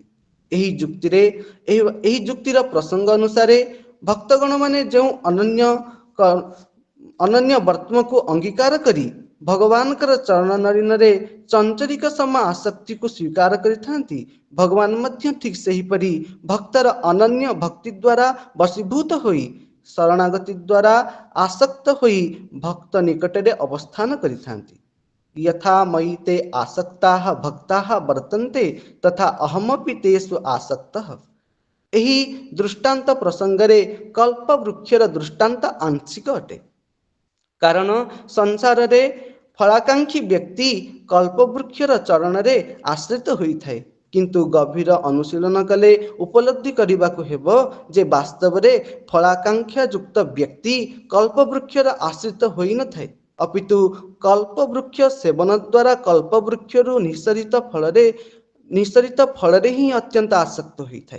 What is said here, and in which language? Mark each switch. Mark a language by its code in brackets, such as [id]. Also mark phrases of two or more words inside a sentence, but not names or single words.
[or] ଏହି ଯୁକ୍ତିର ପ୍ରସଙ୍ଗ ଅନୁସାରେ ଭକ୍ତଗଣମାନେ ଯେଉଁ ଅନନ୍ୟ ବର୍ତ୍ତମକୁ ଅଙ୍ଗୀକାର କରି ଭଗବାନଙ୍କର ଚରଣ ନଳିନରେ ଚଞ୍ଚରିକ ସମ ଆସକ୍ତିକୁ ସ୍ୱୀକାର କରିଥାନ୍ତି, ଭଗବାନ ମଧ୍ୟ ଠିକ୍ ସେହିପରି ଭକ୍ତର ଅନନ୍ୟ ଭକ୍ତି ଦ୍ୱାରା ବଶୀଭୂତ ହୋଇ ଶରଣାଗତି ଦ୍ୱାରା ଆସକ୍ତ ହୋଇ ଭକ୍ତ ନିକଟରେ ଅବସ୍ଥାନ କରିଥାନ୍ତି। [sa] यथा मयि ते आसक्ताः भक्ताः वर्तन्ते तथा अहमपि तेषु आसक्तः। [or] ଏହି ଦୃଷ୍ଟାନ୍ତ ପ୍ରସଙ୍ଗରେ କଳ୍ପବୃକ୍ଷର ଦୃଷ୍ଟାନ୍ତ ଆଂଶିକ ଅଟେ। କାରଣ ସଂସାରରେ ଫଳାକାଂକ୍ଷୀ ବ୍ୟକ୍ତି କଳ୍ପବୃକ୍ଷର ଚରଣରେ ଆଶ୍ରିତ ହୋଇଥାଏ, କିନ୍ତୁ ଗଭୀର ଅନୁଶୀଳନ କଲେ ଉପଲବ୍ଧି କରିବାକୁ ହେବ ଯେ ବାସ୍ତବରେ ଫଳାକାଂକ୍ଷା ଯୁକ୍ତ ବ୍ୟକ୍ତି କଳ୍ପବୃକ୍ଷର ଆଶ୍ରିତ ହୋଇନଥାଏ, ଅପିତୁ କଳ୍ପବୃକ୍ଷ ସେବନ ଦ୍ୱାରା କଳ୍ପବୃକ୍ଷରୁ ନିଃସରିତ ଫଳରେ ହିଁ ଅତ୍ୟନ୍ତ ଆସକ୍ତ ହୋଇଥାଏ।